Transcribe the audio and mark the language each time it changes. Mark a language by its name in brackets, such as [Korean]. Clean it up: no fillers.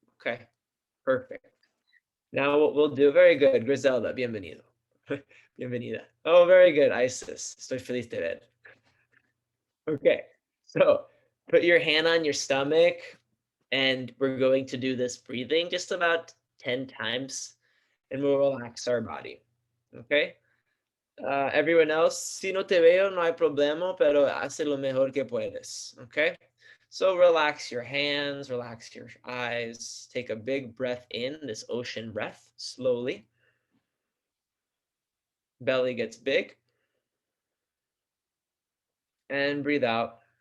[English] Okay, perfect. Now what we'll do, very good, Griselda, [Spanish] bienvenido. Bienvenida. [English] Oh, very good, [Spanish] Isis. Estoy feliz de ver. [English] Okay, so put your hand on your stomach and we're going to do this breathing just about 10 times and we'll relax our body. Okay? Everyone else, [Spanish] si no te veo, no hay problema, pero hace lo mejor que puedes. [English] Okay? So relax your hands, relax your eyes. Take a big breath in, this ocean breath, slowly. Belly gets big. And breathe out.